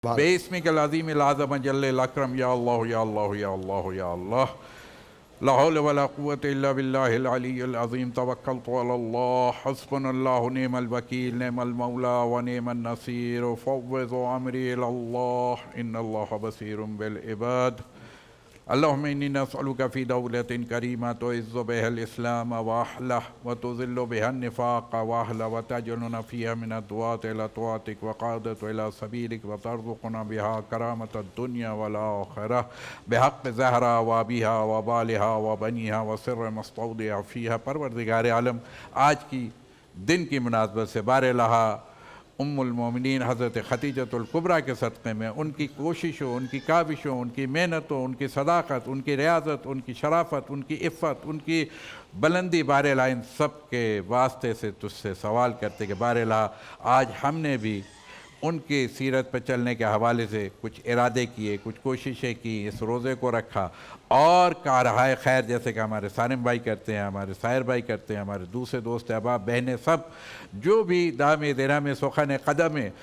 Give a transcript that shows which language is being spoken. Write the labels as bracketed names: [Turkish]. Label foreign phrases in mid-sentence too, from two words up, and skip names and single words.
[Arabic] باسمك العظيم الأعظم جل الأكرم يا الله يا الله يا الله يا الله لا حول ولا قوة إلا بالله العلي العظيم توكلت على الله حسبنا الله نعم الوكيل نعم المولى ونعم النصير فوض أمري إلى الله إن الله بصير بال عباد اللهم إني نسألك في دولة كريمة تعز بها الإسلام وأهله وتذل بها النفاق وأهله وتجعلنا فيها من الدعاة إلى طاعتك والقادة إلى سبيلك وترزقنا بها كرامة الدنيا والآخرة بحق الزهراء وأبيها وبعلها وبنيها والسر المستودع فيها. [Hindi] परवरदिगार आलम, आज की दिन की मुनासबत से बारहा उम्मुल मोमिनीन हज़रत खदीजतुल कुबरा के सदक़े में उनकी कोशिशों, उनकी काविशों, उनकी मेहनतों, उनकी सदाक़त, उनकी रियाज़त, उनकी शराफ़त, उनकी इफ़्फ़त, उनकी बुलंदी बारहा इन सब के वास्ते से तुझसे सवाल करते कि बारहा आज हमने भी उनकी सीरत पर चलने के हवाले से कुछ इरादे किए, कुछ कोशिशें की, इस रोज़े को रखा और कारहाय खैर जैसे कि हमारे सारिम भाई करते हैं, हमारे साहिर भाई करते हैं, हमारे दूसरे दोस्त अहबाब बहनें सब जो भी दामे दिरामे सुखन कदम